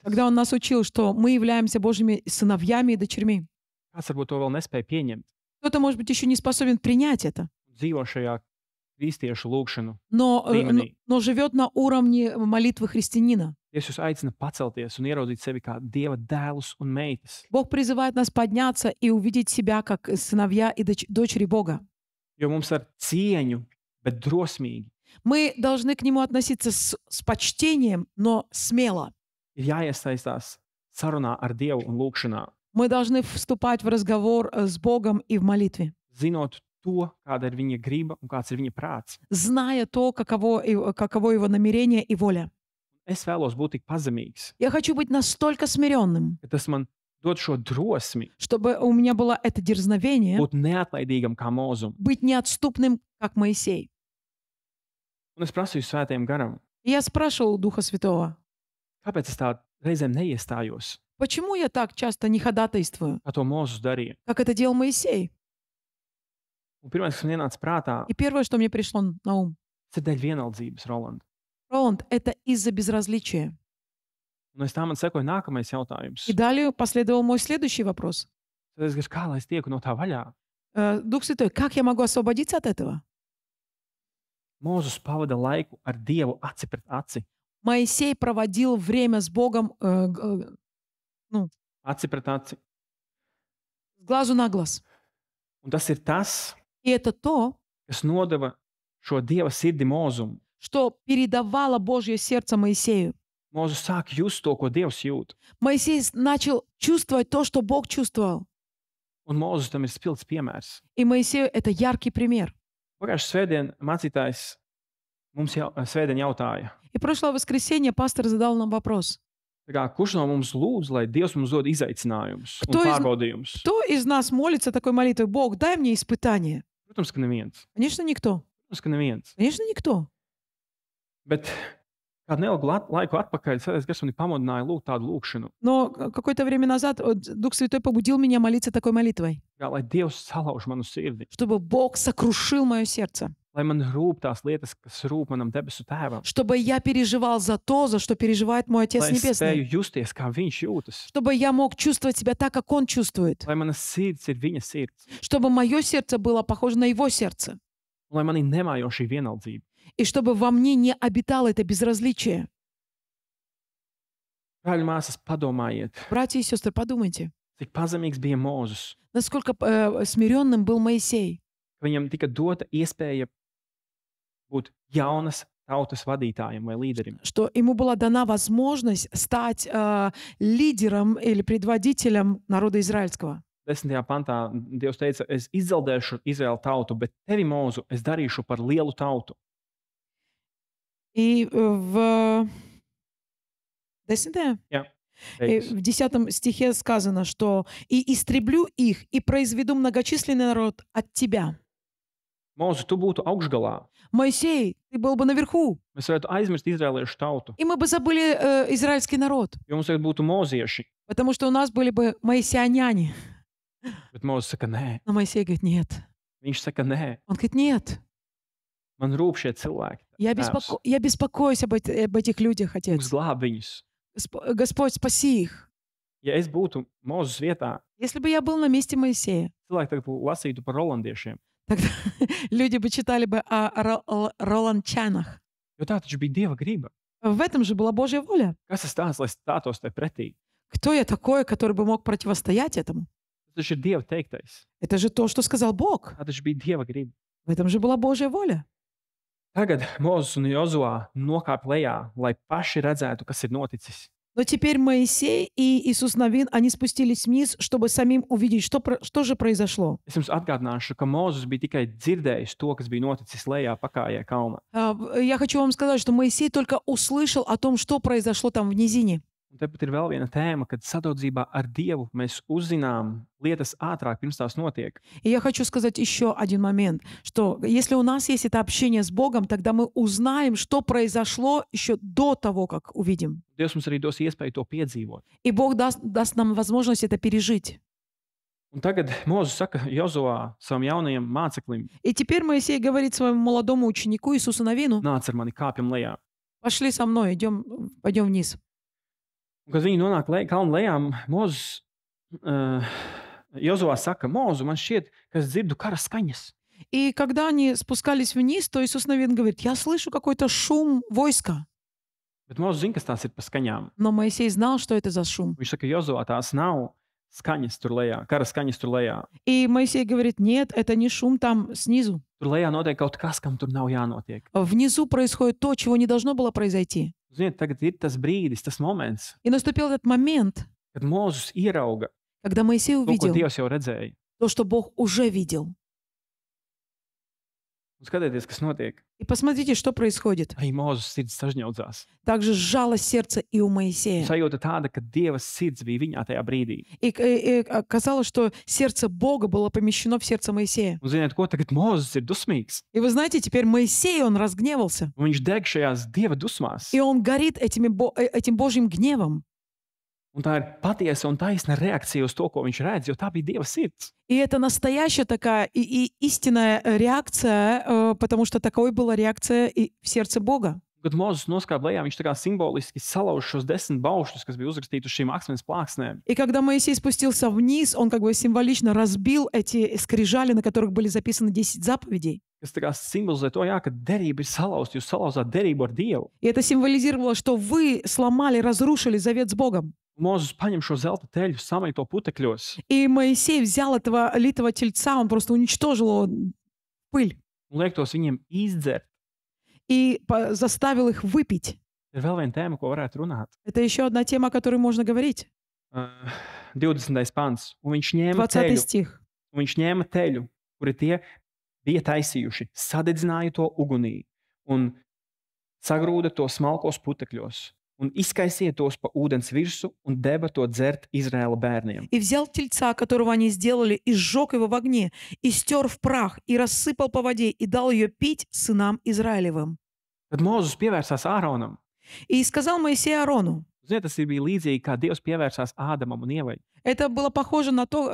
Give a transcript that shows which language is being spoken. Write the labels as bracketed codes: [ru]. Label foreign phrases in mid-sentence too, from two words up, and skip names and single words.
[ru] Когда он нас учил, что мы являемся Божьими сыновьями и дочерьми. [lv] Kāds varbūt to vēl nespēja pieņemt, [ru] Кто-то, может быть, еще не способен принять это, [lv] dzīvo šajā kristiešu lūgšanu. [ru] но живет на уровне молитвы христианина. [lv] Dievs jūs aicina pacelties un ieraudzīt sevi kā Dieva dēlus un meitas. [ru] Бог призывает нас подняться и увидеть себя как сыновья и дочери Бога. [lv] Jo mums ar cieņu, bet drosmīgi [ru] Мы должны к Нему относиться с почтением, но смело. [lv] ir jāiesaistās sarunā ar Dievu un lūgšanā, [ru] Мы должны вступать в разговор с Богом и в молитве, [lv] zinot to, kāda ir viņa griba un kāds ir viņa prāts. [ru] зная то, каково Его намерение и воля. [lv] Es vēlos būt tik pazemīgs, [ru] Я хочу быть настолько смиренным, [lv] ka tas man dod šo drosmi, [ru] чтобы у меня было это дерзновение [lv] būt neatlaidīgam kā mūzum. [ru] быть неотступным, как Моисей. [lv] Un es prasīju svētajam garam, [ru] И я спрашивал у Духа Святого, [lv] kāpēc es tā reizēm neiestājos, [ru] почему я так часто не ходатайствую, [lv] kā to Mūzes darīja. [ru] как это делал Моисей? [lv] Un pirmais, kas man ienāca prātā, [ru] И первое, что мне пришло на ум, [lv] tas ir dēļ vienaldzības, Roland. [ru] Роланд, это из-за безразличия. [lv] Un es tā man sekoju nākamais jautājums. [ru] И далее последовал мой следующий вопрос. [lv] Tad es gribēju, kā lai es tieku no tā vaļā. [ru] Дух Святой, как я могу освободиться от этого? [lv] Mūzes pavada laiku ar Dievu aci pret aci. [ru] Моисей проводил время с Богом [lv] Aci pret aci. [ru] с глазу на глаз. [lv] Un tas ir tas, [ru] И это то, [lv] kas nodeva šo Dieva sirdi Mūzum. [ru] что передавало Божье сердце Моисею. [lv] Mūzes sāk just to, ko Dievs jūt. [ru] Моисей начал чувствовать то, что Бог чувствовал. [lv] Un Mūzes tam ir spilgts piemērs. [ru] И Моисею это яркий пример. [lv] Pagājušajā svētdienā mācītājs mums svētdien jautāja, [ru] И прошлое воскресенье пастор задал нам вопрос. [lv] kurš no mums lūdz, lai Dievs mums dod izaicinājumus un [ru] Кто из-- [lv] pārbaudījumus? [ru] Кто из нас молится такой молитвой? Бог, дай мне испытание. [lv] Protams, ka neviens. [ru] Конечно, никто. [lv] Protams, ka neviens. [ru] Конечно, никто. [lv] Bet kādu neilgu laiku atpakaļ Svētais Gars mani pamudināja lūgt tādu lūgšanu, [ru] Но какое-то время назад Дух Святой побудил меня молиться такой молитвой, [lv] lai Dievs salauž manu sirdi, [ru] чтобы Бог сокрушил мое сердце, [lv] lai man rūp tās lietas, kas rūp manam debesu tēvam, [ru] чтобы я переживал за то, за что переживает мой Отец [lv] lai es spēju [ru] Небесный, [lv] justies, kā viņš jūtas, [ru] чтобы я мог чувствовать себя так, как Он чувствует, [lv] lai mana sirds ir viņa sirds, [ru] чтобы мое сердце было похоже на Его сердце, [lv] un lai manī nemājo šī vienaldzība. [ru] и чтобы во мне не обитало это безразличие. [lv] Brāļi, māsas, padomājiet, [ru] Братья и сестры, подумайте, [lv] cik pazemīgs bija Mūzes. [ru] насколько смиренным был Моисей, [lv] Ka viņam tika dota iespēja būt jaunas tautas vadītājam vai līderim. [ru] что ему была дана возможность стать лидером или предводителем народа израильского. [lv] 10. pantā Dievs teica, es izdzaldēšu Izraēlu tautu, bet tevi, Mūzu, es darīšu par lielu tautu. [ru] И в 10 [lv] Jā, [ru] в 10 стихе сказано, что «И истреблю их, и произведу многочисленный народ от тебя». [lv] Mūzu, tu būtu augšgalā. [ru] Моисей, ты был бы наверху, [lv] Mēs varētu aizmirst izraēliešu tautu, [ru] и мы бы забыли израильский народ, [lv] jo mums tagad būtu mūzieši. [ru] потому что у нас были бы моисеяняне. [lv] Bet Mūzes saka, nē. [ru] Но Моисей говорит, нет. [lv] Viņš saka, nē, [ru] Он говорит, нет, [lv] man rūp šie cilvēki. Tēvs, [ru] я беспокоюсь об этих людях, [lv] Kungs, [ru] Отец. [lv] glāb viņus. [ru] Господь, спаси их. [lv] Ja es būtu Mūzes vietā, [ru] Если бы я был на месте Моисея, [lv] cilvēki tagad lasītu par rolandiešiem. [ru] тогда люди бы читали бы о роланчанах. [lv] Jo tā taču bija Dieva griba. [ru] В этом же была Божья воля. [lv] Kas tas tāds, lai stātos te pretī? [ru] Кто я такой, который бы мог противостоять этому? [lv] Tas taču ir Dieva teiktais. [ru] Это же то, что сказал Бог. [lv] Tā taču bija Dieva griba. [ru] В этом же была Божья воля. [lv] Tagad Mūzes un Jozua nokāp lejā, lai paši redzētu, kas ir noticis. [ru] Но теперь Моисей и Иисус Навин, они спустились вниз, чтобы самим увидеть, что же произошло. [lv] Es jums atgādināšu, ka Mūzes bija tikai dzirdējis to, kas bija noticis lejā pakājē kalnā. [ru] Я хочу вам сказать, что Моисей только услышал о том, что произошло там в низине. [lv] Un tepat ir vēl viena tēma, kad sadaudzībā ar Dievu mēs uzzinām lietas ātrāk, pirms tās notiek. [ru] И я хочу сказать еще один момент, что если у нас есть это общение с Богом, тогда мы узнаем, что произошло еще до того, как увидим. [lv] Dievs mums arī dos iespēju to piedzīvot. [ru] И Бог даст нам возможность это пережить. [lv] Un tagad Mūzes saka Jozua savam jaunajam māceklim, [ru] И теперь Моисей говорит своему молодому ученику Иисусу Навину, [lv] nāc ar mani kāpjam lejā. [ru] пошли со мной, пойдем вниз. [lv] Un, kad viņi nonāk kalnu lejā, Mūzes, Jozua saka, Mūzu, man šķiet, ka es dzirdu kara skaņas. [ru] И когда они спускались вниз, то Иисус Навин говорит, я слышу какой-то шум войска. [lv] Bet Mūzes zina, kas tās ir pa skaņām. [ru] Но Моисей знал, что это за шум. [lv] Viņš saka, Jozua, tās nav skaņas tur lejā, kara skaņas tur lejā. [ru] И Моисей говорит, нет, это не шум там снизу. [lv] Tur lejā notiek kaut kas, kam tur nav jānotiek. [ru] Внизу происходит то, чего не должно было произойти. [lv] Ziniet, tagad ir tas brīdis, tas moments, [ru] И наступил этот момент, [lv] kad Mūzes ierauga [ru] когда Моисей [lv] to, ko [ru] увидел [lv] Dievs jau redzēja. [ru] то, что Бог уже видел. [lv] Un skatieties, kas notiek. [ru] И посмотрите, что происходит. [lv] Arī Mūzes sirds sažņaudzās. [ru] Также sžалось сердце и у Моисея. [lv] Sajūta tāda, ka Dieva sirds bija viņā tajā brīdī. [ru] И оказалось, что сердце Бога было помещено в сердце Моисея. [lv] Un ziniet, ko tagad Mūzes ir dusmīgs? [ru] И вы знаете, теперь Моисей, он разгневался. [lv] Un viņš deg šajās Dieva dusmās. [ru] И он горит этим Божьим гневом. [lv] Un tā ir patiesa un taisna reakcija uz to, ko viņš redz, jo tā bija Dieva sirds. [ru] И это настоящая такая и истинная реакция, потому что такой была реакция и в сердце Бога. [lv] Kad Mūzes noskāpa lejā, viņš tā kā simboliski salauž šos 10 baušļus, kas bija uzrakstīti uz šīm akmens plāksnēm. [ru] И когда Моисей спустился вниз, он как бы символично разбил эти скрижали, на которых были записаны 10 заповедей. [lv] Kas tā kā simbolizē to, jā, ka derība ir salauzta, jūs salauzāt derību ar Dievu. [ru] И это символизировало, что вы сломали, разрушили завет с Богом. [lv] Mūzes paņem šo zelta teļu, samai to putekļos [ru] И Моисей взял этого литого тельца, он просто уничтожил его в пыль [lv] un liek tos viņiem izdzert. [ru] и заставил их выпить. [lv] Ir vēl viena tēma, ko varētu runāt. [ru] Это еще одна тема, о которой можно говорить. [lv] 20. pants. Un viņš ņēma 20 teļu, [ru] стих. [lv] un viņš ņēma teļu, kuri tie bija taisījuši, sadedzināja to ugunī un sagrūda to smalkos putekļos un izkaisīja tos pa ūdens virsmu un deva to dzert Izraēla bērniem. [ru] И взял тельца, которого они сделали, и сжег его в огне, и стер в прах, и рассыпал по воде, и дал ее пить сынам Израилевым. [lv] Tad Mūzes pievērsās Āronam. [ru] И сказал Моисей Аарону. [lv] Ziniet, tas bija līdzīgi, kā Dievs pievērsās Ādamam un Ievai [ru] Это было похоже на то,